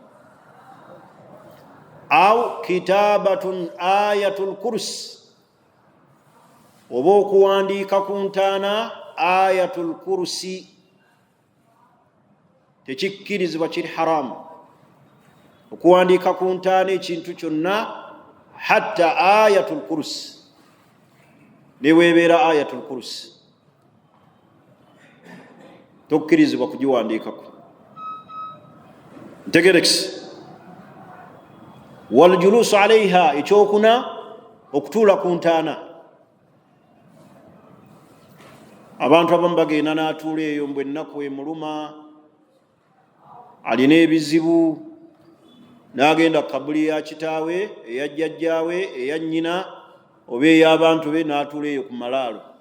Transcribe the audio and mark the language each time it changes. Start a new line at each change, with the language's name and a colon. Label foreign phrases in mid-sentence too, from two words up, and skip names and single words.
Arabic: أو كتابة آية الكرسي,
Ganda: oba okuwandiika ku ntaana ayatul kursi, tekikkirizibwa, kiri haramu. Okuwandiika ku ntaana ekintu kyonna hatta ayatul kursi, neweebeera ayatul kursi, tokkirizibwa kugiwandiikako. Ntegerekisi.
Arabic: والجلوس عليها,
Ganda: ekyokuna okutuula ku ntaana. Abantu abamu bagenda n'atuula eyo mbwe ennaku emuluma, alina ebizibu, n'agenda kabuli ya kitaawe, eya jjajjaawe, eya nnyina, oba ey'abantu be, n'atuula eyo ku malaalo.